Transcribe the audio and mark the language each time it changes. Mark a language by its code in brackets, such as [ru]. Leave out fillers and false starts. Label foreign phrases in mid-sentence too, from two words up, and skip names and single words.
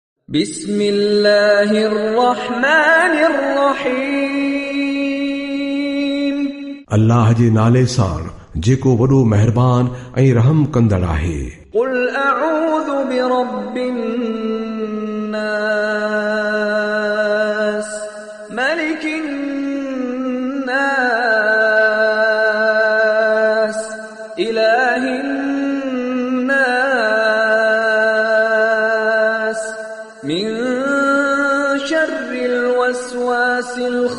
[ar] بسم الله الرحمن الرحيم. [sd] अल्लाह जे नाले सां जेको वॾो महिरबान ऐं रहम कंदड़ आहे। [ar] قل أعوذ برب الناس ملك الناس إله الناس من شر الوسواس